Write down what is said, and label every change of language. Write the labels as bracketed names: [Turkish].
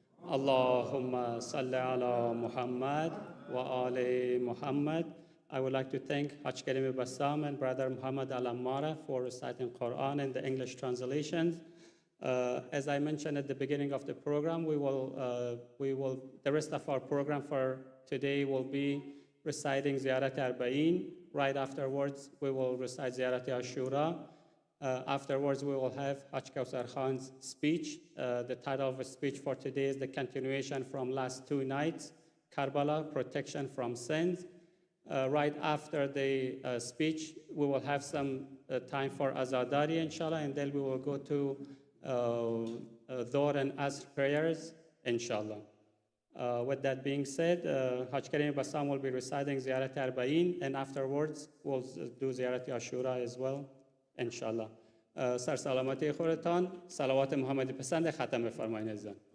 [Arabic] اللهم صل على محمد وآل محمد. [English] I would like to thank Haj Karim Bassam and Brother Muhammad Al-Ammara for reciting Quran in the English translations. As I mentioned at the beginning of the program, the rest of our program for today will be reciting Ziyarat Arbaeen, Right afterwards, we will recite Ziyarat Ashura. Afterwards, we will have Haj Kausar Khan's speech. The title of the speech for today is the continuation from last 2 nights, Karbala, Protection from Sins. Right after the speech, we will have some time for Azadari, inshallah, and then we will go to Dhuhr and Asr prayers, inshallah. With that being said, Haj Karim Bassam will be reciting Ziyarat Arbaeen, and afterwards we'll do Ziyarat Ashura as well, inshallah. [Persian] سر سلامتی خودتان صلوات محمد پسند ختم بفرمایید عزیزان.